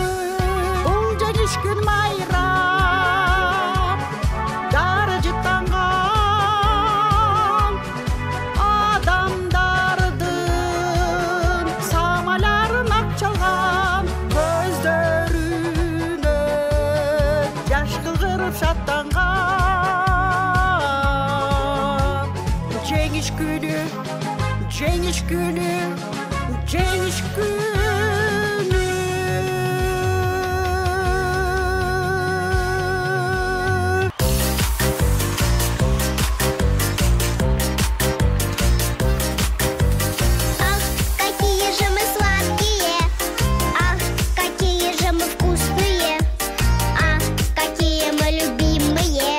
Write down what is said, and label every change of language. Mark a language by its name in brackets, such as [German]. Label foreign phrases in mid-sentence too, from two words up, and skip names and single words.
[Kyrgyz] Бул жеңиш күн майрам, дары жыттанган адамдардын самаларын ак чалган, көздөрүнө жаш кылгырып шаттанган. Жеңиш күнү, жеңиш күнү, жеңиш күнү. [Russian] Ах, какие же мы сладкие, ах, какие же мы вкусные, ах, какие мы любимые.